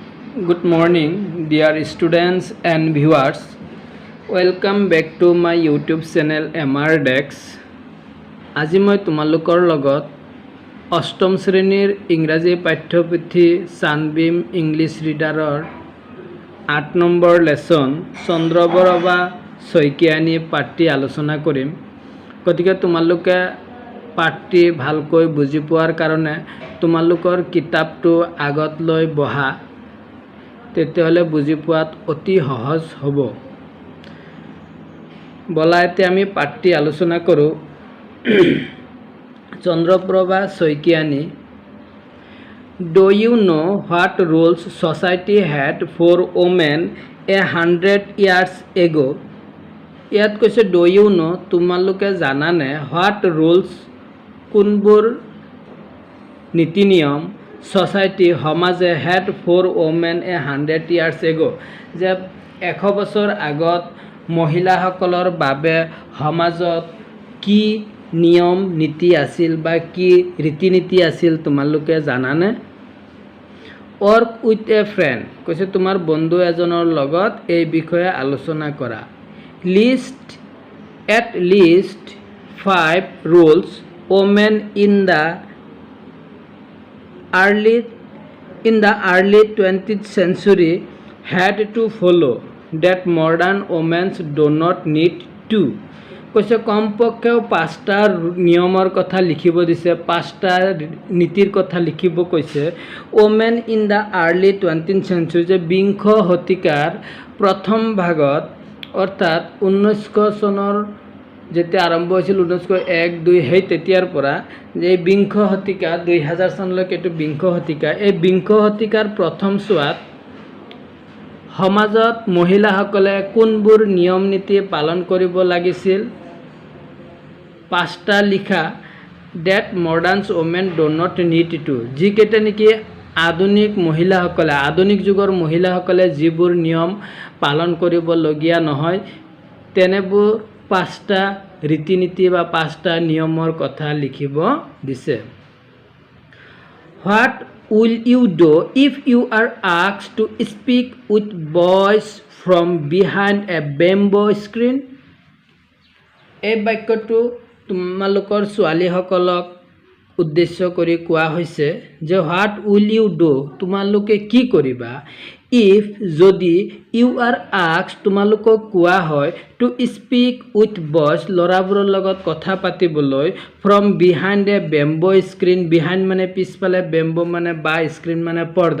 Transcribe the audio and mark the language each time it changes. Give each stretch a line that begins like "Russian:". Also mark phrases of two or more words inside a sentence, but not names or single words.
English: Good morning, dear students and viewers. Welcome back to my YouTube channel MR Dex.
Assamese: আজি মই তোমালোকৰ লগত অষ্টম শ্ৰেণীৰ ইংৰাজী পাঠ্যপুথি সানবিম ইংলিছ ৰিডাৰৰ 8 নম্বৰ লেসন চন্দ্ৰবৰবা শইকীয়ানী পাঠটি আলোচনা কৰিম। গতিকে তোমালোকে পাঠটি ভালকৈ বুজি পোৱাৰ কাৰণে তোমালোকৰ কিতাপটো আগত লৈ বহা, তেতিয়াহ'লে বুজি পোৱাত অতি সহজ হ'ব। বলা এতিয়া আমি পাঠটি আলোচনা কৰোঁ। চন্দ্ৰপ্ৰভা শইকীয়ানী,
English: Do you know what rules society had for women 100 years ago?
Assamese: ইয়াত কৈছে
English: Do you know,
Assamese: তোমালোকে জানানে
English: what rules,
Assamese: কোনবোৰ নীতি নিয়ম society সমাজে
English: had for women 100 years ago,
Assamese: যে 100 বছৰ আগত মহিলাসকলৰ বাবে সমাজত কি নিয়ম নীতি আছিল বা কি ৰীতি নীতি আছিল তোমালোকে জানানে?
English: Work with a friend,
Assamese: কৈছে তোমাৰ বন্ধু এজনৰ লগত এই বিষয়ে আলোচনা কৰা।
English: List at least 5 rules women in the early 20th century had to follow that modern women do not need to.
Assamese: কৈছে কমপক্ষেও 5টা নিয়মৰ কথা লিখিব দিছে, 5টা নীতিৰ কথা লিখিব কৈছে।
English: women in the early 20th century,
Assamese: যে বিংশ শতিকাৰ প্ৰথম ভাগত, অৰ্থাৎ 1900 চনৰ যেতিয়া আৰম্ভ হৈছিল 1901, 2 সেই তেতিয়াৰ পৰা যে বিংশ শতিকা 2000 চনলৈকে এইটো বিংশ শতিকা, এই বিংশ শতিকাৰ প্ৰথম চোৱাত সমাজত মহিলাসকলে কোনবোৰ নিয়ম নীতি পালন কৰিব লাগিছিল 5টা লিখা।
English: that modern women do not need to,
Assamese: যিকেইটা নেকি আধুনিক মহিলাসকলে, আধুনিক যুগৰ মহিলাসকলে যিবোৰ নিয়ম পালন কৰিবলগীয়া নহয়, তেনেবোৰ 5টা ৰীতি নীতি বা 5টা নিয়মৰ কথা লিখিব দিছে।
English: What will you do if you are asked to speak with boys from behind a bamboo screen?
Assamese: এই বাক্যটো তোমালোকৰ ছোৱালীসকলক উদ্দেশ্য কৰি কোৱা হৈছে যে
English: what will you do,
Assamese: তোমালোকে কি কৰিবা, ইফ যদি
English: you are asked,
Assamese: তোমালোকক কোৱা হয়
English: to speak with boys,
Assamese: ল'ৰাবোৰৰ লগত কথা পাতিবলৈ,
English: from behind a bamboo screen,
Assamese: বিহাইণ্ড মানে পিছফালে, বেম্বো মানে বা, স্ক্ৰীন মানে পৰ্দা।